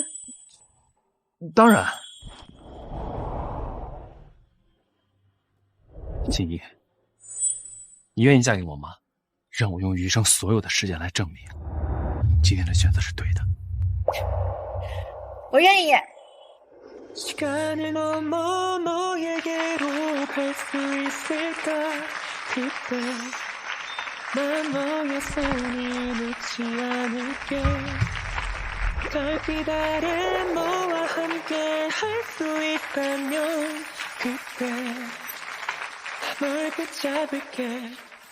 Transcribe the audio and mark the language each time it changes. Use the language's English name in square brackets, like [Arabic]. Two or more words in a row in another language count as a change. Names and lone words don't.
[Chinese] 当然。锦衣，你愿意嫁给我吗？让我用余生所有的时间来证明，今天的选择是对的。我愿意。 [Korean] 시간을 넘어 너에게로 갈 수 있을까 그때 난 너의 손을 놓지 않을게 달빛 아래 너와 함께 할 수 있다면 그때 널 붙잡을게